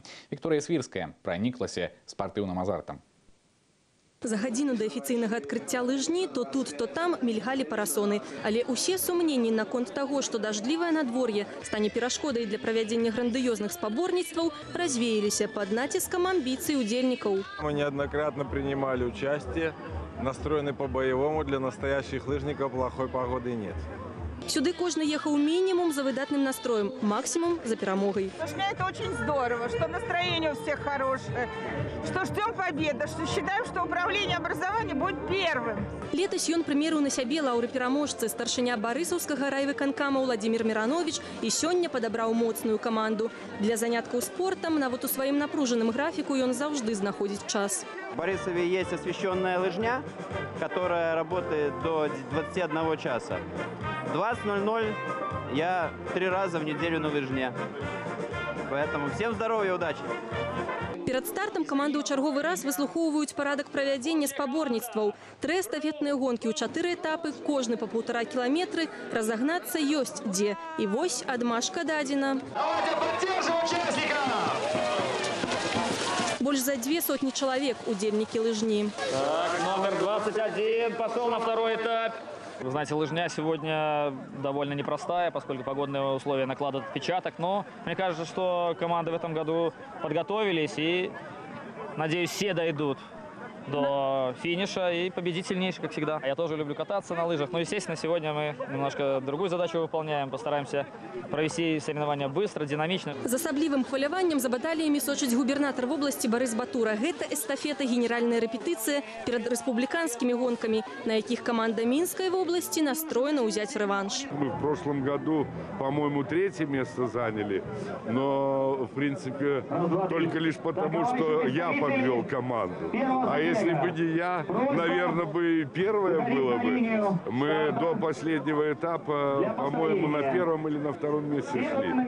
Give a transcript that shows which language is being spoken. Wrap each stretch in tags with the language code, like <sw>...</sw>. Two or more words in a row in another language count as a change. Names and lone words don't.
<be>Вікторыя Свірская праніклася спартыўным азартам. За гадзіну да афіцыйнага адкрыцця лыжні то тут, то там мільгалі парасоны. Але ўсе сумненні наконт таго, што дажджлівае надвор'е стане перашкодай для правядзення грандыёзных спаборніцтваў, развеяліся пад націскам амбіцый удзельнікаў.</be> <ru>Мы неоднократно принимали участие, настроены по-боевому, для настоящих лыжников плохой погоды нет.</ru> <be>Сюды кожны ехаў мінімум за выдатным настроем, максимум за перамогай.</be> <ru>Для меня это очень здорово, что настроение у всех хорошее, что ждем победы, что считаем, что управление образования будет первым.</ru> <be>Летась ён прымерыў на сябе лаўры-пераможцы, старшыня барысаўскага райвыканкама Владимир Миранович і сёння падабраў моцную каманду. Для заняткаў спортам, нават у сваім напружаным графіку, ён заўжды знаходзіць час.</be> <ru>В Борисове есть освещенная лыжня, которая работает до 21 часа. В 20:00 я 3 раза в неделю на лыжне. Поэтому всем здоровья и удачи!</ru> <be>Перад стартам каманды ў чарговы раз выслухоўваюць парадак правядзення спаборніцтваў. 3 эстафетныя гонкі ў 4 этапы, кожны па 1,5 кіламетры, разагнацца ёсць дзе. І вось адмашка дадзена.</be> <ru>Давайте поддержим участников!</ru> <be>Больш за 200 чалавек удзельнікі лыжні.</be> <ru>Так, номер 21 пошел на второй этап. Вы знаете, лыжня сегодня довольно непростая, поскольку погодные условия накладывают отпечаток. Но мне кажется, что команды в этом году подготовились и, надеюсь, все дойдут до финиша и победительнейший, как всегда. Я тоже люблю кататься на лыжах, но, естественно, сегодня мы немножко другую задачу выполняем. Постараемся провести соревнования быстро, динамично.</ru> <be>З асаблівым хваляваннем за баталіямі сочыць губернатар вобласці Барыс Батура. Гэта эстафета, генеральная рэпетыцыя перад рэспубліканскімі гонкамі, на якіх каманда Мінскай вобласці настроена ўзяць рэванш.</be> <ru>Мы в прошлом году, по-моему, 3-е место заняли, но, в принципе, только лишь потому, что я подвел команду. А если бы не я, наверное, бы первое было бы. Мы до последнего этапа, по-моему, на 1-м или на 2-м месте шли.</ru>